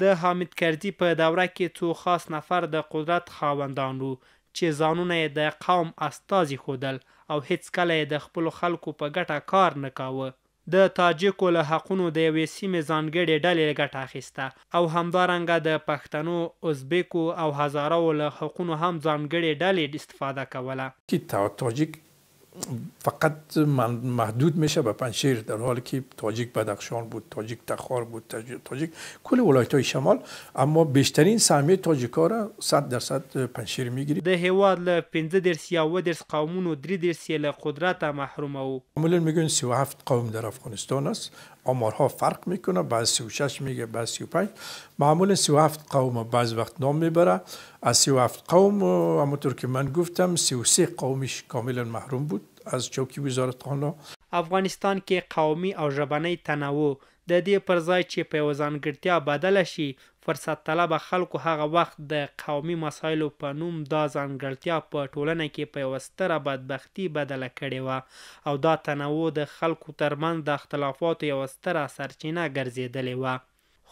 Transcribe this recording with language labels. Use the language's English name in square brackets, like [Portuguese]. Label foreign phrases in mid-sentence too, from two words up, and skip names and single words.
[Pashto] د حامد کرزي په دوره کې څو خاص نفر د قدرت خاوندان وو چې ځانونه یې د قوم استازي ښودل او هیڅکله یې د خپلو خلکو په ګټه کار نه کاوه. د تاجکو له حقونو د یوې سیمې ځانګړې ډلې ګټه اخیسته او همدارنګه د پښتنو، ازبکو او هزارهو له حقونو هم ځانګړې ډلې استفاده کوله. [Persian] تاجیک فقط محدود میشه به پنجشیر، در حالی که تاجیک بدخشان بود، تاجیک تخار بود، تاجیک کل ولایت‌های شمال، اما بیشترین سهمیه تاجیک‌ها را 100% پنجشیر میگیرید. [Pashto] د هیواد له 15 یا 20 قومونو 3 له قدرت محرومه و. [Persian] معمولا میگن 37 قوم در افغانستان است. آمارها فرق میکنه، بعض 36 میگه، بعض 35. معمولا 37 قوم بعض وقت نام میبره. از 37 قوم همونطور که من گفتم 33 قومش کاملا محروم بود از چوکي وزارت خانه. [Pashto] افغانستان کې قومي او ژبنی تنوع د دې پر ځای چې په یوه ځانګړتیا بدله شي فرصت طلبه خلکو هغه وخت د قومي مسایلو په نوم دا ځانګړتیا په ټولنه کې په یوه ستره بدبختي بدله کړې وه او دا تنوع د خلکو ترمنځ د اختلافاتو یوه ستره سرچینه ګرځېدلې وه.